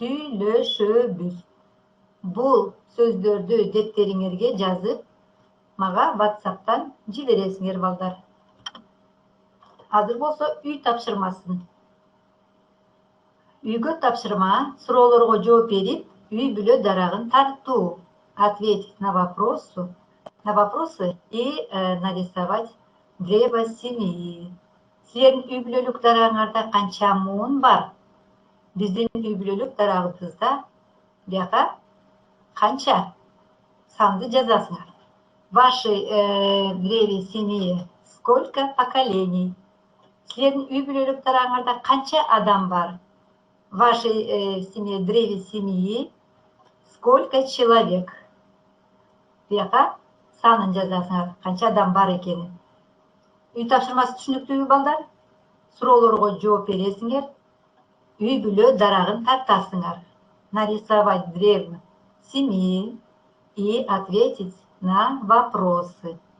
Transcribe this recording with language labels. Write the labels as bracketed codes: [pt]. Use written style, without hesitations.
[ky] Сүйлөшөбүз. Бул сөздөрдү дептериңерге жазып, мага WhatsApp'тан жибересиңер балдар. Азыр болсо үй тапшырмасын. Үйгө тапшырма, суроолорго жооп берип, үй бүлө дарагын тартуу. [ru] Ответить на вопросы и нарисовать древо семьи. [ky] Силердин үй бүлөлүк дарагыңарда канча муун бар? Биздин үй бүлөлүк дарагыбызда бияка канча? Санды жазасыңар. [ru] Ваши древе семьи сколько поколений? [ky] Силердин үй бүлөлүк дарагыңарда канча адам бар? [ru] Вашей семье, древе семьи сколько человек? [ky] Бияка санын жазасыңар, канча адам бар экенин. Үй тапшырмасы түшүнүктүүбү балдар? Суроолорго жооп бересиңер, үй бүлө дарагын тартасыңар. [ru] Нарисовать древо семьи и ответить на вопросы.